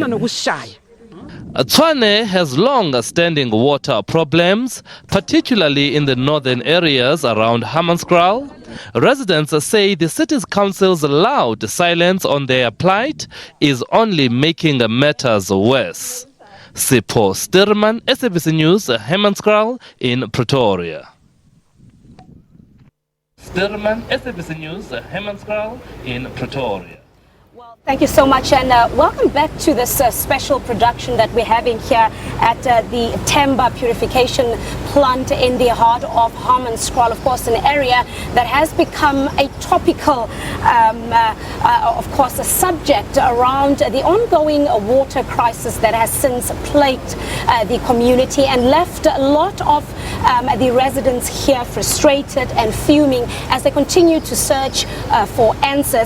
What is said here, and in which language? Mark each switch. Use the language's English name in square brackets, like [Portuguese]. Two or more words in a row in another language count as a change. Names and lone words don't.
[English] Tshwane has long-standing water problems, particularly in the northern areas around Hammanskraal. Residents say the city's council's loud silence on their plight is only making matters worse. Sipho Sturman, SABC News, Hammanskraal in Pretoria. Sturman, SABC News, Hammanskraal in Pretoria. Thank you so much, and welcome back to this special production that we're having here at the Timber Purification Plant in the heart of Hammanskraal. Of course, an area that has become a topical, of course, a subject around the ongoing water crisis that has since plagued the community and left a lot of the residents here frustrated and fuming as they continue to search for answers.